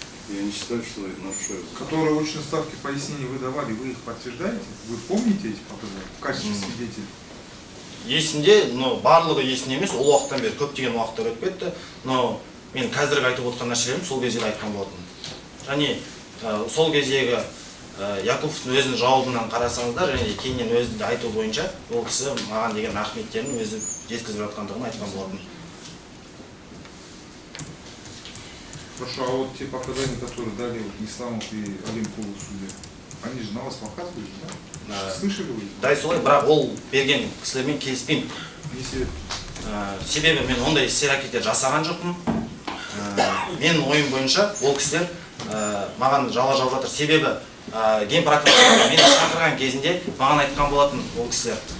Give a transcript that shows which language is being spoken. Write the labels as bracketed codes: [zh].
[ru] Я не считаю, что это нарушаю. Которые очные ставки пояснений вы давали, вы их подтверждаете? Вы помните эти показания в качестве свидетелей? [kk] Есімде, но барлығы есімде емес, ол уақыттан бері көптеген уақыттар өтіп кетті, но мен қазіргі айтып отқан нәрселерім сол кезде айтқан болатын. Және сол кездегі Яковтың өзінің жауабынан қарасаңыздар, және кейіннен өзі де айту бойынша, ол кісі маған деген рахметтерін өзі жеткізіп жатқандығын айтқан болатын. [ru] Хорошо, а вот те показания, которые дали Исламов и Алимкулов в суде, они же на вас показывали, да? Слышали вы? [kk] Да, солай, бірақ ол берген кісілермен келіспеймін. Не себеп? Себебі мен ондай іс-әрекеттер жасаған жоқпын. Менің ойым бойынша ол кісілер маған жала жауып жатыр. Себебі ген прокуратура мені шақырған кезінде маған айтқан болатын ол кісілер.